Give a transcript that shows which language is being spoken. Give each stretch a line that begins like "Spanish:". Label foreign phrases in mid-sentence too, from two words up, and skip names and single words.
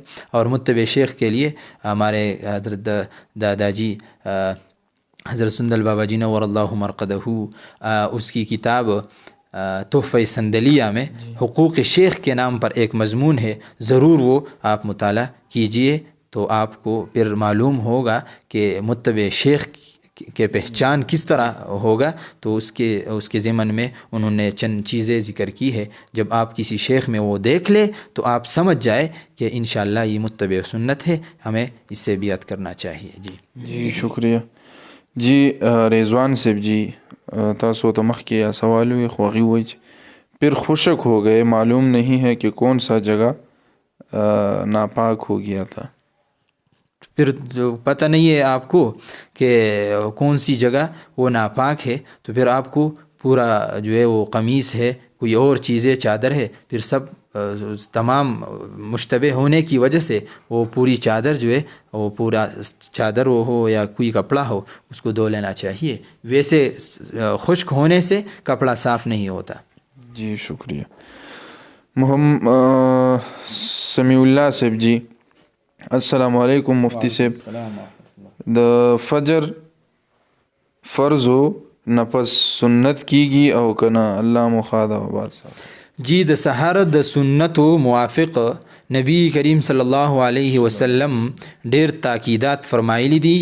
Urdu: اور متبع شیخ کے لیے ہمارے حضرت دادا جی حضرت سندل بابا جی نور اللہ مرقدہ اس کی کتاب تحفہ سندلیہ میں حقوق شیخ کے نام پر ایک مضمون ہے، ضرور وہ آپ مطالعہ کیجئے تو آپ کو پھر معلوم ہوگا کہ متبع شیخ کہ پہچان کس طرح ہوگا. تو اس کے ضمن میں انہوں نے چند چیزیں ذکر کی ہے، جب آپ کسی شیخ میں وہ دیکھ لے تو آپ سمجھ جائے کہ انشاءاللہ یہ متبع سنت ہے، ہمیں اس سے بیعت کرنا چاہیے.
Pashto: جی شکریہ. جی رضوان صاحب جی تاسو ته مخکې سوال وی خو هغې وایي چې
Urdu: پھر خشک ہو گئے معلوم نہیں ہے کہ کون سا جگہ ناپاک ہو گیا تھا. پھر پتہ نہیں ہے آپ کو کہ کون سی جگہ وہ ناپاک ہے تو پھر آپ کو پورا جو ہے وہ قمیص ہے کوئی اور چیزیں چادر ہے پھر سب تمام مشتبہ ہونے کی وجہ سے وہ پوری چادر جو ہے وہ پورا چادر ہو یا کوئی کپڑا ہو اس کو دھو لینا چاہیے. ویسے خشک ہونے سے کپڑا صاف نہیں ہوتا.
Pashto: جی شکریہ. محمد سمیع اللہ صاحب جی
Arabic: السلام علیکم
Pashto: مفتی صاحب، د فجر فرض و نفس سنت کیږي او کنه الله مخاده وبار صاحب؟ جی د سحر د سنتو موافق نبی کریم
Arabic: صلی الله علیه وسلم
Pashto: ډیر تاکیدات فرمایلی دي.